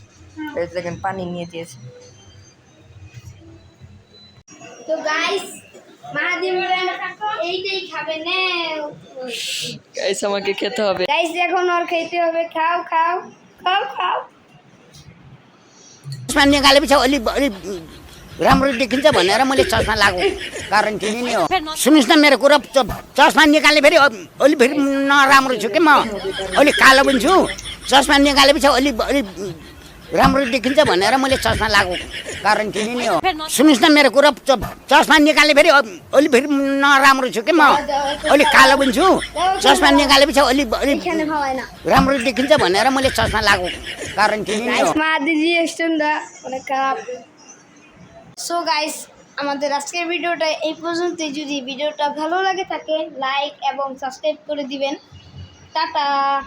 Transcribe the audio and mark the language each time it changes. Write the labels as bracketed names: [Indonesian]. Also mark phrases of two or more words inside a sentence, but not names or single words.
[Bangla] দেখেন পানি নিয়ে দিয়েছে। তো গাইস মাহাদিম এইটাই খাবে না। গাইস আমাকে খেতে হবে। গাইস এখন ওর খেতে হবে, খাও খাও খাও খাও। [Nepali] चस्मा निकालेपछि अलि राम्रो देखिन्छ भनेर मैले चस्मा लगाएको कारण तिमी नै हो। सुन्नुहोस् न मेरो कुरा, चस्मा निकाले फेरि अलि फेरि नराम्रो छु कि म, अलि कालो पनि छु। चस्मा निकालेपछि अलि राम्रो देखिन्छ भनेर मैले चस्मा लगाएको कारण तिमी नै हो। सुन्नुहोस् न मेरो कुरा, चस्मा निकाले फेरि अलि फेरि नराम्रो छु कि म, अलि कालो पनि छु। चस्मा निकालेपछि अलि [Bangla] এখানে ভাবাই না। [Nepali] राम्रो देखिन्छ भनेर मैले चस्मा लगाएको कारण तिमी नै हो। [Bangla] গাইস মাহাদি রিঅ্যাকশনটা অনেক খারাপ। [English] so guys [Bangla] আমাদের আজকের ভিডিওটা এই পর্যন্তই। যদি ভিডিওটা ভালো লাগে থাকে লাইক এবং সাবস্ক্রাইব করে দিবেন। টাটা।